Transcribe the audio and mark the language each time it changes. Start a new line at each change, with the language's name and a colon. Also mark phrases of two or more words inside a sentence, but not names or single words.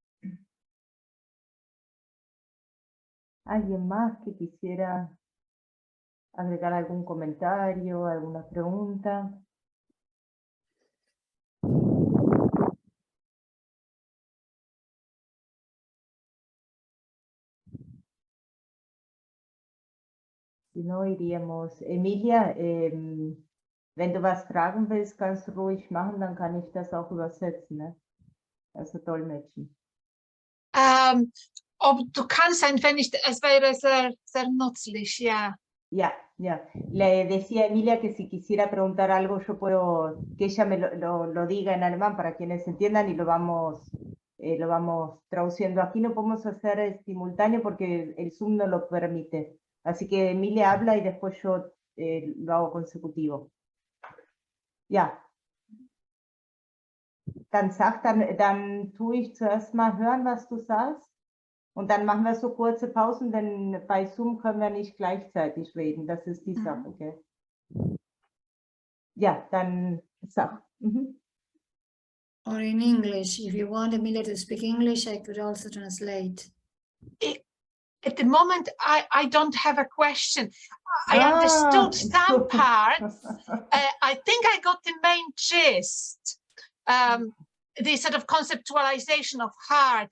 Spanish: ¿Alguien más que quisiera agregar algún comentario, alguna pregunta? Si no, iríamos.
German: Emilia, wenn du was fragen willst, kannst du ruhig machen, dann kann ich das auch übersetzen, ne? Also dolmetschen. Ob du kannst ein wenig, es wäre sehr, sehr nützlich, ja.
Spanish: Ya, ya. Le decía a Emilia que si quisiera preguntar algo, yo puedo, que ella me lo diga en alemán para quienes entiendan y lo vamos traduciendo. Aquí no podemos hacer simultáneo porque el Zoom no lo permite. Así que Emilia habla y después yo lo hago consecutivo.
German: Ja. Dann tue ich zuerst mal hören, was du sagst. Und dann machen wir so kurze Pausen, denn bei Zoom können wir nicht gleichzeitig reden. Das ist die Sache, gell? Ja, dann sag.
English: Or in English, if you want Emilia to speak English, I could also translate. At the moment, I don't have a question. I understood some parts. I think I got the main gist, the sort of conceptualization of heart.